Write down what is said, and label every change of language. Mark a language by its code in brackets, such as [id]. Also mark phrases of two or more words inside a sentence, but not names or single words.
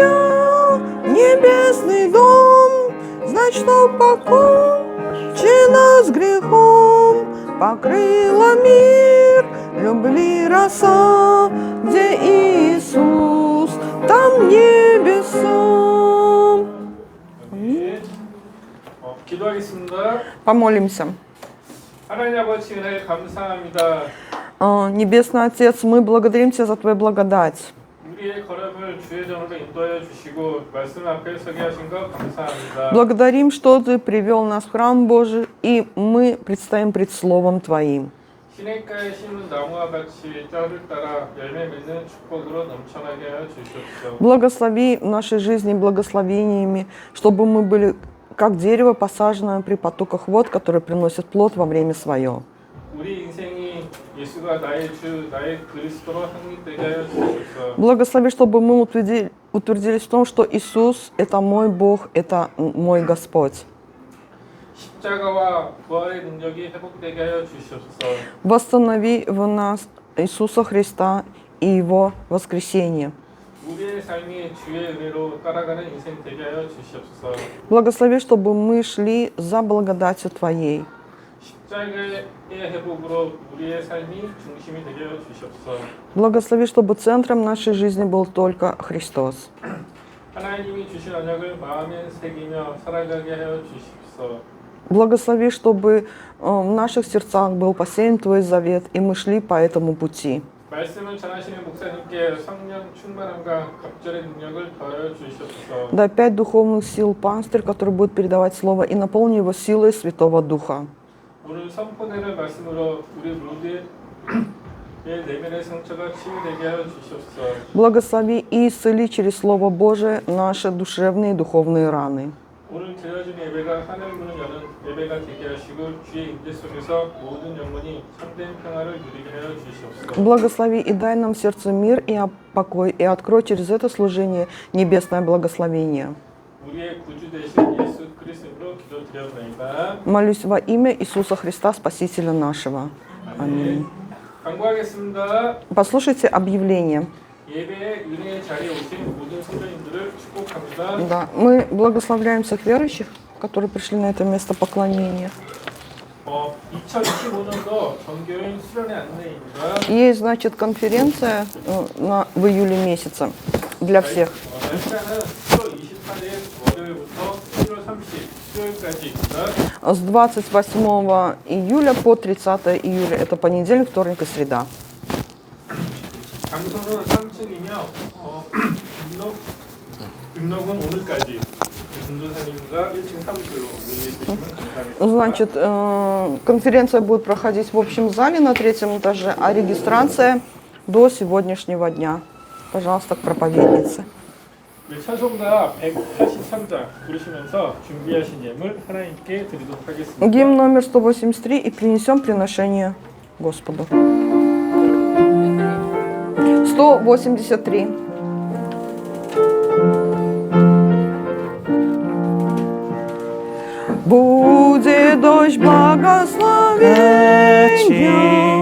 [ru] Аллилуйя, небесный дом, значит, покончено с грехом покрыла мир. Любви роса, где Иисус, там небеса. [ko] 기도하겠습니다. [ru] Помолимся. [ko] 하나님 아버지 은혜 감사합니다. [ru] Небесный Отец, мы благодарим Тебя за Твою благодать. [ko] 우리의 걸음을 주의 전으로 인도하여 주시고 말씀 앞에 서게 하신 것 감사합니다. [ru] Благодарим, что Ты привел нас в храм Божий, и мы предстоим пред Словом Твоим. [ko] 시냇가에 심은 나무와 같이 짝을 따라 열매 맺는 축복으로 넘쳐나게 하여 주시옵소서. [ru] Благослови в нашей жизни благословениями, чтобы мы были как дерево, посаженное при потоках вод, которые приносят плод во время свое. [ko] 우리 인생이 예수가 나의 주, 나의 그리스도로 확립되게 하여 주시옵소서. [ru] Благослови, чтобы мы утвердились в том, что Иисус – это мой Бог, это мой Господь. [ko] 십자가와 부활의 능력이 회복되게 하여 주시옵소서. [ru] Восстанови в нас Иисуса Христа и Его воскресение. [ko] 우리의 삶이 주의 은혜로 따라가는 인생 되게 하여 주시옵소서. [ru] Благослови, чтобы мы шли за благодатью Твоей. [ko] 십자가의 회복으로 우리의 삶이 중심이 되게 하여 주시옵소서. [ru] Благослови, чтобы центром нашей жизни был только Христос. [ko] 하나님이 주신 언약을 마음에 새기며 살아가게 하여 주시옵소서. [ru] Благослови, чтобы в наших сердцах был посеян Твой завет, и мы шли по этому пути. [ko] 말씀을 전하시는 목사님께 성령 충만함과 갑절의 능력을 더하여 주시옵소서. [ru] Дай 5 духовных сил пастырь, который будет передавать Слово, и наполни его силой Святого Духа. [ko] 오늘 선포되는 말씀으로 우리 모두의 내면의 상처가 치유되게 하여 주시옵소서. [ru] Благослови и исцели через Слово Божие наши душевные и духовные раны. [ko] 오늘 드려진 예배가 하늘 문을 여는 예배가 되게 하시고 주의 임재 속에서 모든 영혼이 참된 평화를 누리게 하여 주시옵소서. [ru] Благослови и дай нам сердцу мир и покой, и открой через это служение небесное благословение. [ko] 우리의 구주 되신 예수 그리스도로 기도드려옵나이다. [ru] Молюсь во имя Иисуса Христа, Спасителя нашего. Аминь. [ko] 광고하겠습니다. [ru] Послушайте объявление. [ko] 예배의 은혜의 자리에 오신 모든 성도님들을 축복합니다. [ru] Да, мы благословляем всех верующих, которые пришли на это место поклонения. [ko] 2025년도 전교인 수련회 안내입니다. [ru] Есть, значит, конференция в июле месяце для всех. [ko] 날짜는 10월 28일 월요일부터 7월 30일 수요일까지입니다. [ru] С 28 июля по 30 июля. Это понедельник, вторник и среда. [ko] 장소는 3층이며 등록은 오늘까지. 전도사님과 1층 사무실로 문의해 주시면 감사하겠습니다. [ru] Значит, конференция будет проходить в общем зале на 3-м этаже, а регистрация до сегодняшнего дня. Пожалуйста, к проповеднице. [ko] 찬송가 183장 부르시면서 준비하신 예물 하나님께 드리도록 하겠습니다. [ru] Гимн номер 183 и принесем приношение Господу. 183. Будет дождь благословения,